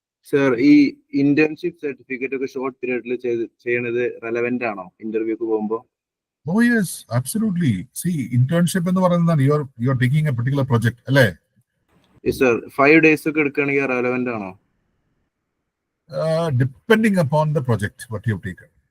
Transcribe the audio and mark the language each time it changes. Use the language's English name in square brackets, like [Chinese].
[Malayalam] Sir, ഈ internship certificate ഒക്കെ short പീരീഡിൽ ചെയ്യണത് റെലവെന്റ് ആണോ ഇന്റർവ്യൂക്ക് പോകുമ്പോൾ? [English] Oh yes, absolutely. See, internship [Malayalam] എന്ന് പറയുന്നത് [English] you are taking a particular project, അല്ലേ? [Malayalam] സർ, 5 days ഒക്കെ എടുക്കുകയാണെങ്കിൽ റെലവെന്റ് ആണോ? [English] Depending upon the project what you have taken.